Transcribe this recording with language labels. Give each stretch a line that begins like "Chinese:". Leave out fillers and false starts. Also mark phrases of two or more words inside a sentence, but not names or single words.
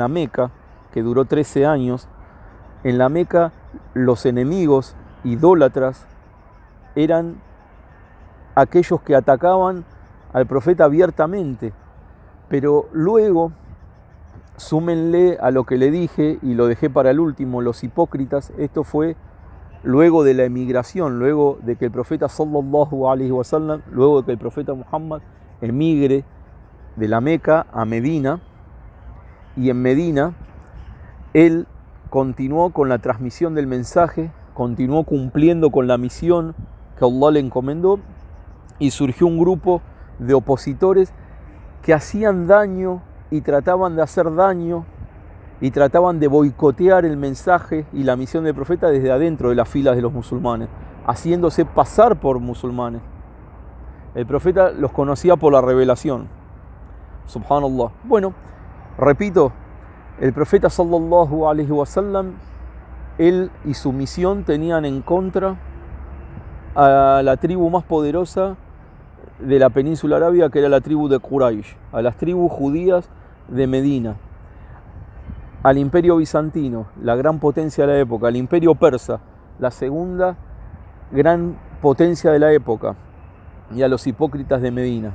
Spanish: Meca, que duró 13 años, en la Meca los enemigos idólatras eran aquellos que atacaban al profeta abiertamente, pero luego, súmenle a lo que le dije y lo dejé para el último, los hipócritas, esto fue luego de la emigración, luego de que el profeta
Arabic: صلى الله عليه وسلم,
Spanish: luego de que el profeta Muhammad emigre de la Meca a Medina, y en Medina él continuó con la transmisión del mensaje, continuó cumpliendo con la misión que Allah le encomendó, y surgió un grupo de opositores que hacían daño y trataban de hacer daño y trataban de boicotear el mensaje y la misión del profeta desde adentro de las filas de los musulmanes, haciéndose pasar por musulmanes. El profeta los conocía por la revelación. Subhanallah. Bueno, repito, el profeta
Arabic: صلى الله عليه وسلم,
Spanish: él y su misión tenían en contra a la tribu más poderosa de la península arábiga, que era la tribu de Quraysh, a las tribus judías de Medina, al imperio bizantino, la gran potencia de la época, al imperio persa, la segunda gran potencia de la época, y a los hipócritas de Medina.